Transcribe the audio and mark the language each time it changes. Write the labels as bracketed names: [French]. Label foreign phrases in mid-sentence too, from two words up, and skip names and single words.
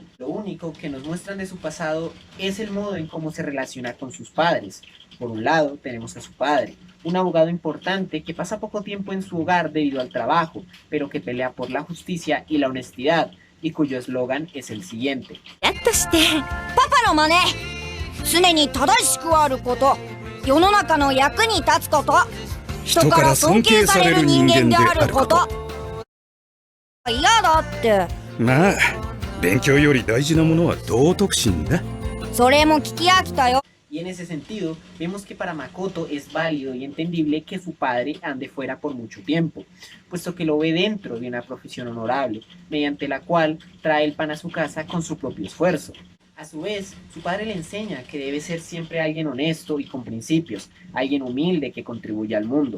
[Spanish] Lo único que nos muestran de su pasado es el modo en cómo se relaciona con sus padres. Por un lado, tenemos a su padre, un abogado importante que pasa poco tiempo en su hogar debido al trabajo, pero que pelea por la justicia y la honestidad, y cuyo eslogan es el siguiente. [Japanese] 常に正しくあること、世の中の役に立つこと、人から尊敬される人間であること。嫌だって。まあ、勉強より大事なものは道徳心だ。それも聞き飽きたよ。 [Spanish] Y en ese sentido, vemos que para Makoto es válido y entendible que su padre ande fuera por mucho tiempo, puesto que lo ve dentro de una profesión honorable, mediante la cual trae el pan a su casa con su propio esfuerzo. A su vez, su padre le enseña que debe ser siempre alguien honesto y con principios, alguien humilde que contribuya al mundo.